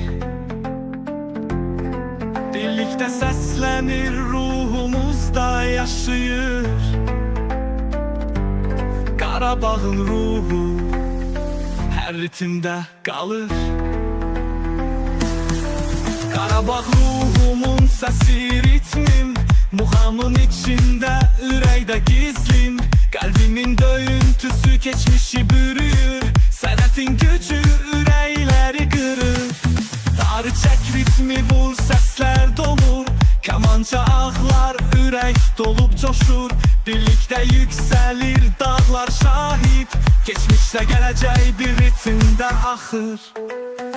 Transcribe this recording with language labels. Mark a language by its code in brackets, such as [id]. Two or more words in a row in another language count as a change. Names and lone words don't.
[tr] Birlikte seslenir, ruhumuzda yaşayır. Qarabağın ruhu her ritimde kalır. Qarabağ ruhumun sesi, ritmim, muhamın içinde, ürəkdə gizlim. Kalbimin döyüntüsü geçmişi bürüyür, [az] sənətin gücü ürəkləri qırır. Tarı çək ritmi vur, səslər dolur, kamança ağlar, ürək dolub coşur. [tr] Birlikte yükselir dağlar şahit, geçmişte geleceği [az] bir ritimde axır.